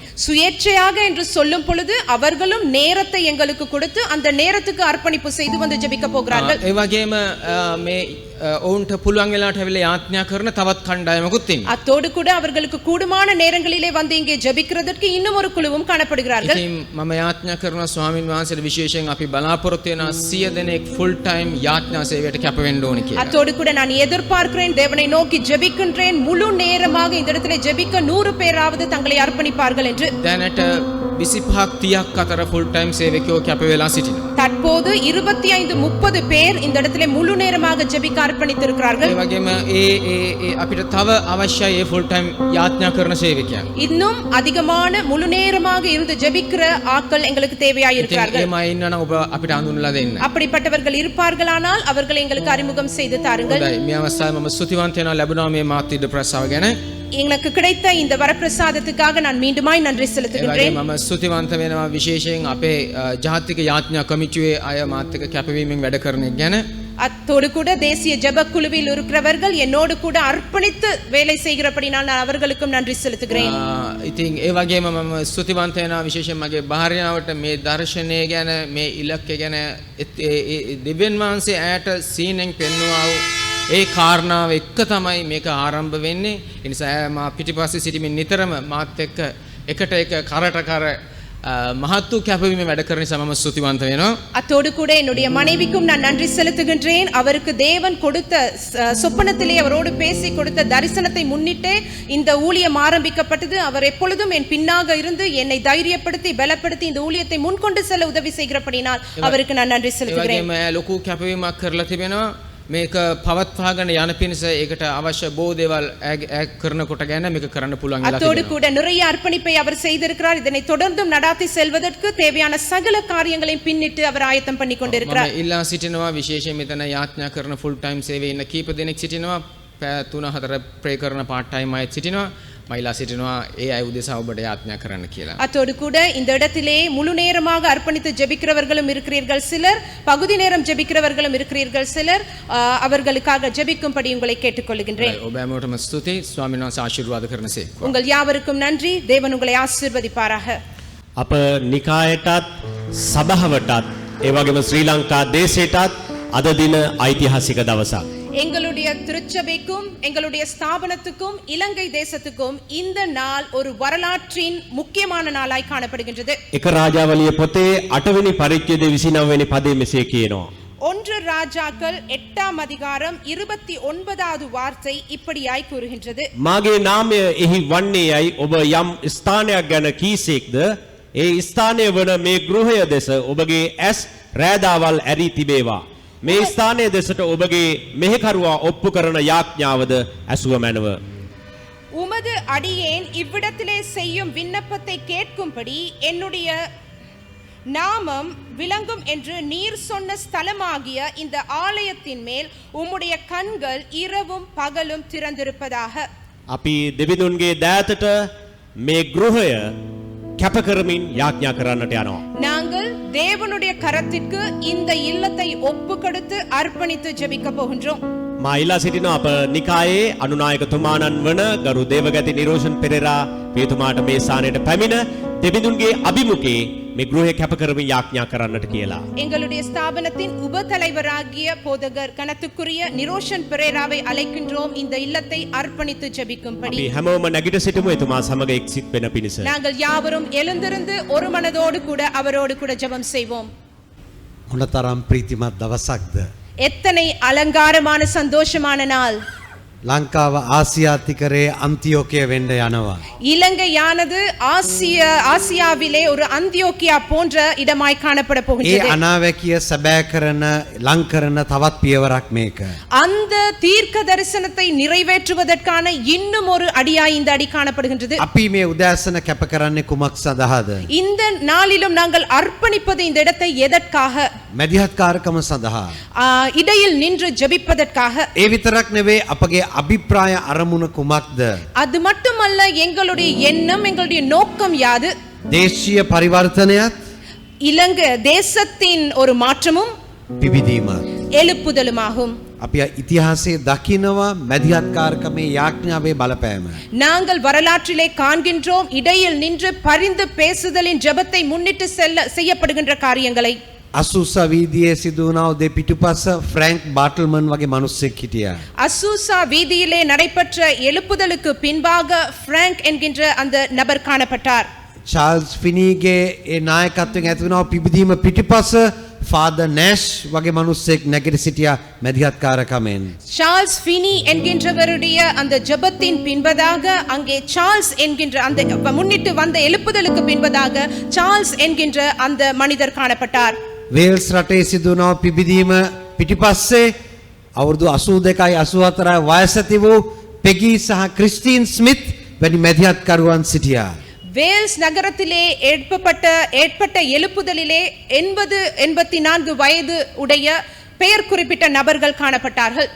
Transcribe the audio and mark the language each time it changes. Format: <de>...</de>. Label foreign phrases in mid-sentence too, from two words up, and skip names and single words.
<ta>சுயேட்சையாக என்று சொல்லும் பொழுது அவர்களும் நேரத்தை எங்களுக்கு கொடுத்து அந்த நேரத்துக்கு அர்ப்பணிப்பு செய்து வந்து ஜெபிக்க போகிறார்கள்.</ta> <si>ඒ වගේම මේ ඔවුන්ට පුළුවන් වෙලාවට ඇවිල්ලා යාඥා කරන තවත් කණ්ඩායමකුත් ඉන්නවා.</si> <ta>அத்தோடு கூட அவர்களுக்கு கூடுமான நேரங்களிலே வந்து இங்கே ஜெபிக்கிறதற்கு இன்னும் ஒரு குழுவும் காணப்படுகிறார்கள்.</ta> <si>ඉතින් මම යාඥා කරනවා ස්වාමින් වහන්සේට විශේෂයෙන් අපි බලාපොරොත්තු වෙනවා 100 දෙනෙක්</si> <en>full time</en> <si>යාඥා සේවයට කැප වෙන්න ඕනේ කියලා.</si> <ta>அத்தோடு கூட நான் எதிர்பார்க்கிறேன், தேவனை நோக்கி ஜெபிக்கின்றேன், முழு நேரமாக இந்த இடத்திலே ஜெபிக்க 100 பேராவது தங்களை அர்ப்பணிப்பார்கள் என்று.</ta> <si>දැනට 25ක් 30ක් අතර</si> <en>full time</en> <si>සේවකයෝ කැප වෙලා සිටිනවා.</si> <ta>தற்போது 25-30 பேர் இந்த இடத்திலே முழு நேரமாக ஜெபிக்க அர்ப்பணித்திருக்கிறார்கள்.</ta> <si>ඒ වගේම ඒ අපිට තව අවශ්‍යයි ඒ</si> <en>full time</en> <si>යාඥා කරන සේවකයන්.</si> <ta>இன்னும் அதிகமான முழு நேரமாக இருந்து ஜெபிக்கிற ஆட்கள் எங்களுக்கு தேவையாய்</ta> <si>ඉතින්</si> <ta>இருக்கிறார்கள்.</ta> <si>එමය ඉන්නනම් ඔබ අපිට හඳුන්වලා දෙන්න.</si> <ta>அப்படிப்பட்டவர்கள் இருப்பார்களானால் அவர்களை எங்களுக்கு அறிமுகம் செய்து தாருங்கள்.</ta> <si>හොඳයි මේ අවස්ථාවේ මම ස්තුතිවන්ත වෙනවා ලැබුණා මේ මාතෘ ප්‍රසාව ගැන.</si> <ta>எனக்கு கிடைத்த இந்த வரப்பிரசாதத்துக்காக நான் மீண்டுமாய் நன்றி</ta> <si>ඒ වගේම</si> <ta>செலுத்துகின்றேன்.</ta> <si>මම ස්තුතිවන්ත වෙනවා විශේෂයෙන් අපේ ජාතික යාඥා කමිටුවේ අය මාත් එක්ක කැපවීමෙන් වැඩ කරන එක ගැන. அத்தோடு கூட தேசிய ஜெபக் குழுவில் இருக்கிறவர்கள் என்னோடு கூட அர்ப்பணித்து வேலை செய்கிறபடினால் நான் அவர்களுக்கும் நன்றி செலுத்துகிறேன். ඉතින් ඒ වගේම මම ස්තුතිවන්ත වෙනවා විශේෂයෙන් මගේ භාර්යාවට මේ දර්ශනය ගැන මේ ඉලක්කය ගැන දෙවියන් වහන්සේ ඇයට සීනෙන් පෙන්වුවා වූ ඒ කාරණාව එක්ක තමයි මේක ආරම්භ වෙන්නේ. ඒ නිසා මා පිටිපස්සේ සිටීමෙන් නිතරම මාත් එක්ක එකට එක කරට කර මහත් වූ කැපවීම වැඩ කරන නිසා මම ස්තුතිවන්ත වෙනවා.</si> <ta>அத்தோடு கூட என்னுடைய மனைவிக்கும் நான் நன்றி செலுத்துகின்றேன். அவருக்கு தேவன் கொடுத்த சொப்பனத்திலே அவரோடு பேசி கொடுத்த தரிசனத்தை முன்னிட்டே இந்த ஊழியம் ஆரம்பிக்கப்பட்டது. அவர் எப்பொழுதும் என் பின்னாக இருந்து என்னை தைரியப்படுத்தி பலப்படுத்தி இந்த ஊழியத்தை முன்கொண்டு செல்ல உதவி செய்கிறபடினால் அவருக்கு நான் நன்றி</ta> <si>ඒ</si> <ta>செலுத்துகிறேன்.</ta> <si>වගේම ලොකු කැපවීමක් කරලා තිබෙනවා. මේක පවත්වාගෙන යන පිණිස ඒකට අවශ්‍ය බොහෝ දේවල් කරනකොට ගැන මේක කරන්න පුළුවන් වෙලා</si> <ta>அத்தோடு</ta> <si>තිබෙනවා.</si> <ta>கூட நிறைய அர்ப்பணிப்பை அவர் செய்திருக்கிறார். இதனை தொடர்ந்தும் நடாத்தி செல்வதற்கு தேவையான சகல காரியங்களையும் பின்னிட்டு அவர் ஆயத்தம் பண்ணி கொண்டிருக்கிறார்.</ta> <si>මම ඉල්ලා සිටිනවා විශේෂයෙන් මෙතන යාඥා කරන</si> <en>full time</en> <si>සේවයේ ඉන්න කීප දෙනෙක් සිටිනවා. පැය 3-4 ප්‍රේ කරන</si> <en>part time</en> <si>අයත් සිටිනවා. මම ඉල්ලා සිටිනවා ඒ අය උදෙසා ඔබට යාඥා කරන්න කියලා.</si> <ta>அத்தோடு கூட இந்த இடத்திலே முழு நேரமாக அர்ப்பணித்து ஜெபிக்கிறவர்களும் இருக்கிறீர்கள் சிலர், பகுதி நேரம் ஜெபிக்கிறவர்களும் இருக்கிறீர்கள் சிலர். அவர்களுக்காக ஜெபிக்கும்படி உங்களை கேட்டுக்கொள்கின்றேன்.</ta> <si>ඔබ හැමෝටම ස්තුතියි. ස්වාමීන් වහන්සේ ආශිර්වාද කරනසේක්වා.</si> <ta>உங்கள் யாவருக்கும் நன்றி. தேவன் உங்களை ஆசீர்வதிப்பாராக.</ta> <si>අප නිකායටත් සභාවටත් ඒ වගේම ශ්‍රී ලංකා දේශයටත් අද දින ඓතිහාසික දවසක්.</si> <ta>எங்களுடைய திருச்சபைக்கும் எங்களுடைய ஸ்தாபனத்துக்கும் இலங்கை தேசத்துக்கும் இந்த நாள் ஒரு வரலாற்றின் முக்கியமான நாளாய் காணப்படுகின்றது.</ta> <si>එක රාජාවලිය පොතේ 8 වෙනි පරිච්ඡේදයේ 29 වෙනි පදයේ මෙසේ කියනවා.</si> <ta>1 ராஜாக்கள் 8ஆம் அதிகாரம் 29வது வார்த்தை இப்படியாய் கூறுகின்றது.</ta> <si>මාගේ නාමය එහි වන්නේ යයි ඔබ යම් ස්ථානයක් ගැන කීසේක්ද ඒ ස්ථානය වන මේ ගෘහය දෙස ඔබගේ ඇස් රෑදාවල් ඇරී තිබේවා. මේ ස්ථානය දෙසට ඔබගේ මෙහෙකරුවා ඔප්පු කරන යාඥාවද ඇසුව මැනව.</si> <ta>உமது அடியேன் இவ்விடத்திலே செய்யும் விண்ணப்பத்தை கேட்கும்படி என்னுடைய நாமம் விளங்கும் என்று நீர் சொன்ன ஸ்தலமாகிய இந்த ஆலயத்தின் மேல் உம்முடைய கண்கள் இரவும் பகலும் திறந்திருப்பதாக.</ta> <si>අපි දෙවිඳුන්ගේ දෑතට මේ ගෘහය කැප කරමින් යාඥා කරන්නට යනවා.</si> <ta>நாங்கள் தேவனுடைய கரத்திற்கு இந்த இல்லத்தை ஒப்பு கொடுத்து அர்ப்பணித்து ஜெபிக்க போகின்றோம்.</ta> <si>මා ඉල්ලා සිටිනවා අප නිකායේ අනුනායකතුමාණන් වන ගරු දේවගති නිරෝෂන් පෙරේරා පියතුමාට මේ ස්ථානයට පැමිණ දෙවිඳුන්ගේ අභිමුඛේ මේ ගෘහය කැප කරමින් යාඥා කරන්නට කියලා.</si> <ta>எங்களுடைய ஸ்தாபனத்தின் உபதலைவராகிய போதகர் கனத்துக்குரிய நிரோஷன் பெரேராவை அழைக்கின்றோம் இந்த இல்லத்தை அர்ப்பணித்து ஜெபிக்கும்படி.</ta> <si>අපි හැමෝම නැගිට සිටමු එතුමා සමග එක්සිත් වෙන පිණිස.</si> <ta>நாங்கள் யாவரும் எழுந்திருந்து ஒரு மனதோடு கூட அவரோடு கூட ஜெபம் செய்வோம்.</ta> <si>මොනතරම් ප්‍රීතිමත් දවසක්ද.</si> <ta>எத்தனை அலங்காரமான சந்தோஷமான நாள்.</ta> <si>ලංකාව ආසියාතිකරේ අන්තිෝකය වෙන්න යනවා.</si> <ta>இலங்கையானது ஆசியாவிலே ஒரு அந்தியோக்கியா போன்ற இடமாய் காணப்பட</ta> <si>ඒ</si> <ta>போகின்றது.</ta> <si>අනාවැකිය සැබෑ කරන ලං කරන තවත් පියවරක් මේක.</si> <ta>அந்த தீர்க்க தரிசனத்தை நிறைவேற்றுவதற்கான இன்னும் ஒரு அடியாய் இந்த அடி காணப்படுகின்றது.</ta> <si>අපි මේ උදෑසන කැප කරන්නේ කුමක් සඳහාද?</si> <ta>இந்த நாளிலும் நாங்கள் அர்ப்பணிப்பது இந்த இடத்தை எதற்காக?</ta> <si>මැදිහත්කාරකම සඳහා.</si> <ta>இடையில் நின்று ஜெபிப்பதற்காக.</ta> <si>ඒ විතරක් නෙවෙයි අපගේ අභිප්‍රාය අරමුණ කුමක්ද?</si> <ta>அது மட்டுமல்ல, எங்களுடைய எண்ணம், எங்களுடைய நோக்கம் யாது?</ta> <si>දේශීය පරිවර්තනයත්</si> <ta>இலங்கை தேசத்தின் ஒரு மாற்றமும்</ta> <si>පිබිදීමත්.</si> <ta>எழுப்புதலுமாகும்.</ta> <si>අපි ඉතිහාසයේ දකිනවා මැදිහත්කාරකමේ යාඥාවේ බලපෑම.</si> <ta>நாங்கள் வரலாற்றிலே காண்கின்றோம் இடையில் நின்று பரிந்து பேசுதலின் ஜெபத்தை முன்னிட்டு செய்யப்படுகின்ற காரியங்களை.</ta> <si>අසුසා වීදියේ සිදු වුණා උදේ පිටුපස ෆ්‍රැන්ක් බාටල්මන් වගේ මිනිස්සෙක් හිටියා.</si> <ta>அசூசா வீதியிலே நடைபெற்ற எழுப்புதலுக்கு பின்பாக பிராங்க் என்கின்ற அந்த நபர் காணப்பட்டார்.</ta> <si>චාල්ස් ෆිනීගේ ඒ නායකත්වයෙන් ඇති වුණා පිබිදීම පිටිපස ෆාදර් නැෂ් වගේ මිනිස්සෙක් නැගිට සිටියා මැදිහත්කාරකමෙන්.</si> <ta>சார்ல்ஸ் ஃபினி என்கின்றவருடைய அந்த ஜெபத்தின் பின்பதாக அங்கே சார்ல்ஸ் என்கின்ற அந்த முன்னிட்டு வந்த எழுப்புதலுக்கு பின்பதாக சார்ல்ஸ் என்கின்ற அந்த மனிதர் காணப்பட்டார்.</ta> <si>වේල්ස් රටේ සිදු වුණා පිබිදීම පිටිපස්සේ අවුරුදු 82යි 84යි වයස ඇති වූ පෙගී සහ ක්‍රිස්ටින් ස්මිත් වැනි මැදිහත්කරුවන් සිටියා.</si> <ta>வேல்ஸ் நகரத்திலே ஏற்பட்ட எழுப்புதலிலே 80-84 வயது உடைய பெயர் குறிப்பிட்ட நபர்கள் காணப்பட்டார்கள்.</ta>